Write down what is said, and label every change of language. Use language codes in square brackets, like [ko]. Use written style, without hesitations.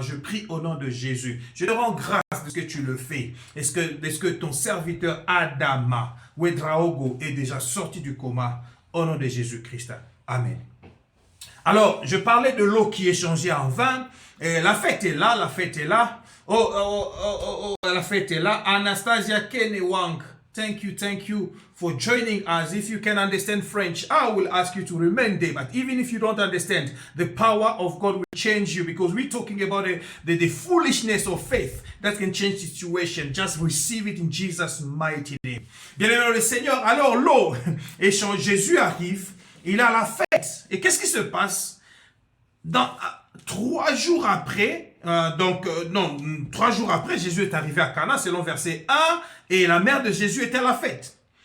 [fr] Je prie au nom de Jésus. Je te rends grâce de ce que tu le fais. Est-ce que ton serviteur Adama Ouedraogo est déjà sorti du coma au nom de Jésus-Christ. Amen. Alors, je parlais de l'eau qui est changée en vin. Et la fête est là, la fête est là. La fête est là. [en] Anastasia Kenewang, thank you for joining us. If you can understand French, I will ask you to remain there. But even if you don't understand, the power of God will change you because we're talking about the foolishness of faith that can change the situation. Just receive it in Jesus' mighty name. [fr] Bien-aimé le Seigneur, alors l'eau échange. Jésus arrive. Il a la fête. Et qu'est-ce qui se passe? 3 jours après, 3 jours après, Jésus est arrivé à Cana, selon verset 1, et la mère de Jésus était à la fête.